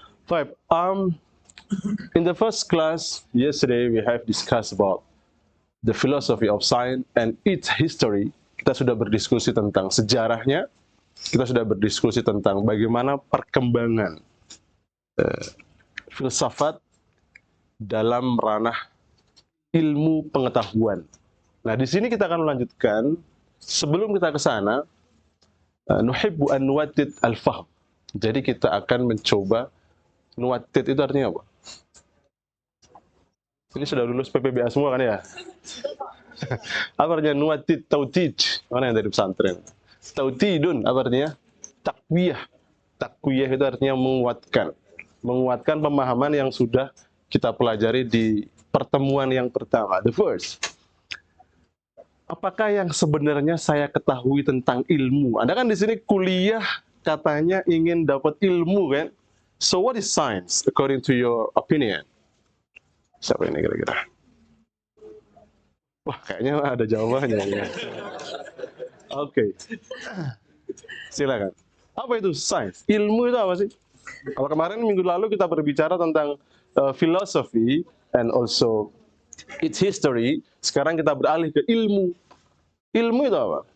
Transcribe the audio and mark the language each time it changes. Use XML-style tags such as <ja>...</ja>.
<id>Baik,</id> <en>in the first class yesterday we have discussed about the philosophy of science and its history.</en> <id>Kita sudah berdiskusi tentang sejarahnya, kita sudah berdiskusi tentang bagaimana perkembangan filsafat dalam ranah ilmu pengetahuan. Nah, di sini kita akan melanjutkan. Sebelum kita ke sana,</id> <ar>nuhibbu an nuwattid al-fahm.</ar> <id>Jadi kita akan mencoba, nuwattid itu artinya apa? Ini sudah lulus PPBA semua kan ya? Apa artinya nuwattid, tautid? Mana yang dari pesantren? Tautidun, apa artinya? Takwiyah. Takwiyah itu artinya menguatkan. Menguatkan pemahaman yang sudah kita pelajari di pertemuan yang pertama,</id> <en>the first.</en> <id>Apakah yang sebenarnya saya ketahui tentang ilmu? Anda kan di sini kuliah katanya ingin dapat ilmu kan?</id> <en>So what is science according to your opinion?</en> <id>Siapa ini kira-kira? Wah, kayaknya ada jawabannya ya. Oke. Silakan. Apa itu science? Ilmu itu apa sih? Kalau kemarin minggu lalu kita berbicara tentang</id> <en>philosophy and also its history,</en> <id>sekarang kita beralih ke ilmu. Ilmu itu apa?</id>